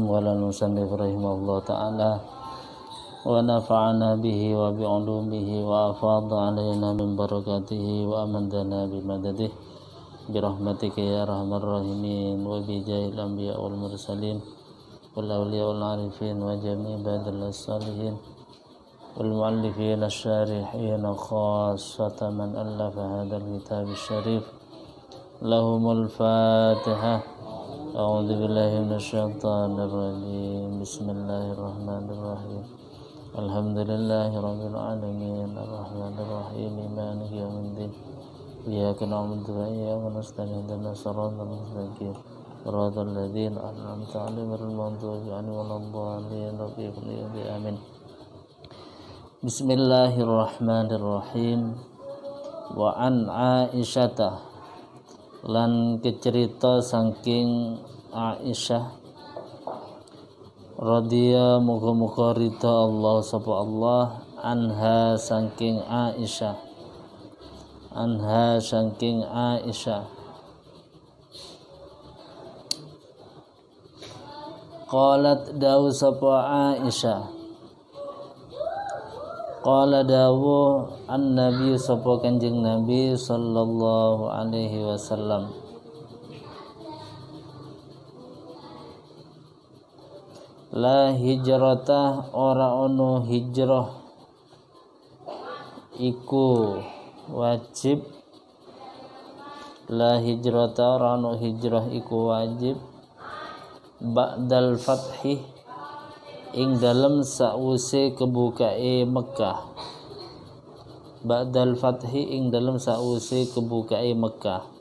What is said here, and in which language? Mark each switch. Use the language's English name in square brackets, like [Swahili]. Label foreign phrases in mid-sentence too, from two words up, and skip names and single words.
[Arabic] قال المصنف رحمه الله تعالى ونفعنا به وبعلومه وأفاض علينا من بركاته وأمدنا بمدده برحمتك يا أرحم الراحمين وبجاه الأنبياء والمرسلين والأولياء والعارفين وجميع عباد الله الصالحين والمؤلفين الشارحين خاصة من ألف هذا الكتاب الشريف لهم الفاتحة. أعوذ بالله من الشيطان الرجيم. بسم الله الرحمن الرحيم. الحمد لله رب العالمين الرحمن الرحيم مالك يوم الدين. إياك نعبد وإياك نستعين اهدنا الصراط المستقيم. صراط الذين أنعمت عليهم غير المغضوب عليهم ولا الضالين. Amin. بسم الله الرحمن الرحيم. وعن عائشة [Javanese] lan kecerita saking Aisyah radhiya muga-muga ridha Allah sapa Allah anha saking Aisyah qalat dawu sapa Aisyah qala dawu an-nabi sapa kanjeng Nabi [Arabic] صلى الله عليه وسلم لا هجرة [Javanese] ora ono hijrah iku wajib [Arabic] لا هجرة [Javanese] ora ono hijrah iku wajib [Arabic] بعد الفتح [Javanese] ing dalem sause kebukae Mekah [Arabic] بعد الفتح [Javanese] ing dalem sause kebukae Mekah